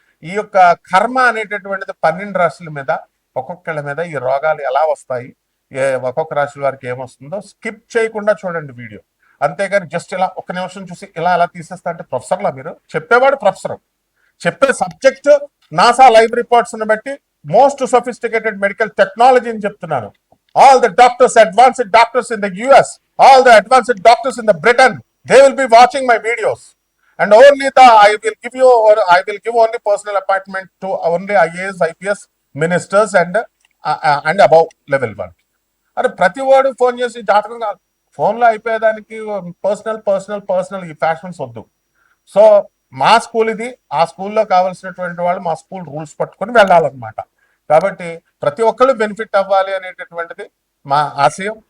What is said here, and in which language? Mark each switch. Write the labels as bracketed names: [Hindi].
[Telugu] ఈ యొక్క కర్మ అనేటటువంటిది 12 రాశుల మీద, ఒక్కొక్కళ్ళ మీద ఈ రోగాలు ఎలా వస్తాయి, ఒక్కొక్క రాశి వారికి ఏమొస్తుందో స్కిప్ చేయకుండా చూడండి వీడియో. అంతేగాని జస్ట్ ఇలా 1 నిమిషం చూసి ఇలా తీసేస్తా అంటే ప్రొఫెసర్లా మీరు? చెప్పేవాడు ప్రొఫెసర్, చెప్పే సబ్జెక్ట్ నాసా లైవ్ రిపోర్ట్స్ బట్టి [English] most sophisticated medical technology [Telugu] అని చెప్తున్నాను. [English] All the doctors, advanced doctors in the US, all the advanced doctors in the Britain, they will be watching my videos. And only I will give only personal appointment to only IAS, IPS ministers and above level 1. [Telugu] అరే ప్రతి వాడు phone చేసి జాతకం కాదు, ఫోన్లో అయిపోయేదానికి personal ఈ fashions వద్దు. So మా స్కూల్ ఇది, ఆ స్కూల్లో కావాల్సినటువంటి వాళ్ళు మా స్కూల్ రూల్స్ పట్టుకొని వెళ్ళాలన్నమాట. కాబట్టి ప్రతి ఒక్కళ్ళు బెనిఫిట్ అవ్వాలి అనేటటువంటిది మా ఆశయం.